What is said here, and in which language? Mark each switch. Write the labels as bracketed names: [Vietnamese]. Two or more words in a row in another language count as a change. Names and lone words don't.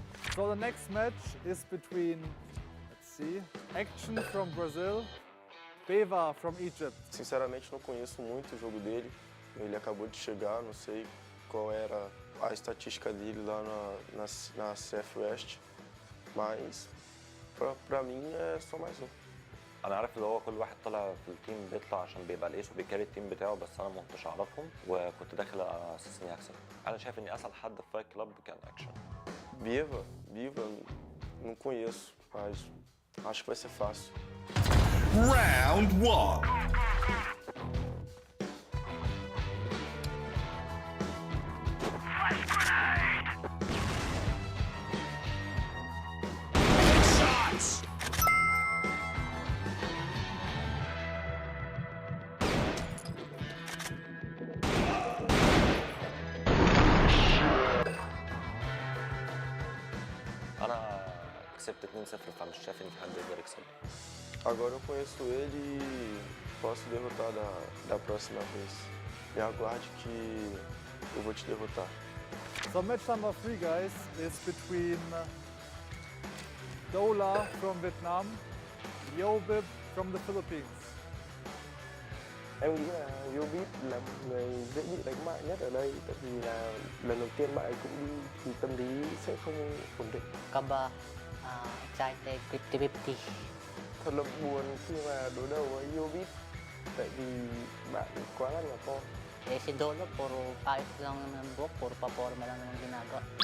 [English] So the next match is between, let's see, Action from Brazil, Beva from Egypt. [Portuguese] Sinceramente não conheço muito o jogo dele, ele acabou de chegar, não sei qual era a estatística dele lá na CF West, mas pra mim é só mais um. [Arabic] أنا عارف اللي هو كل واحد طلع في التيم بيطلع عشان بيبقى الإيس وبيكاري التيم بتاعه، بس أنا ما كنتش أعرفهم وكنت داخل على أساس إني أكسب. أنا شايف إني أسهل حد في فايت كلاب كان أكشن. [Portuguese] Beva, Não conheço, mas acho que vai ser fácil. [English] Round 1. Shots! [Arabic] انا كسبت 2-0 فمش شايف ان في حد يقدر يكسب. [Portuguese] Agora eu conheço ele e posso derrotar da próxima vez. E aguarde que eu vou te derrotar. [English] So match number 3, guys, is between Dola from Vietnam, Yobib from the Philippines. [Vietnamese] Em nghĩ là Yobib là một người dễ bị đánh bại nhất ở đây, tại vì là lần đầu tiên bạn ấy cũng đi thì tâm lý sẽ không ổn định. [English] Kaba, excited, 50-50. [Vietnamese] Thật là buồn khi mà đối đầu với Yobib, tại vì bạn quá là nhỏ con. [Filipino] Eh, si Dolo, puro ayos lang naman ang buhok, puro paporma lang naman ginagawa.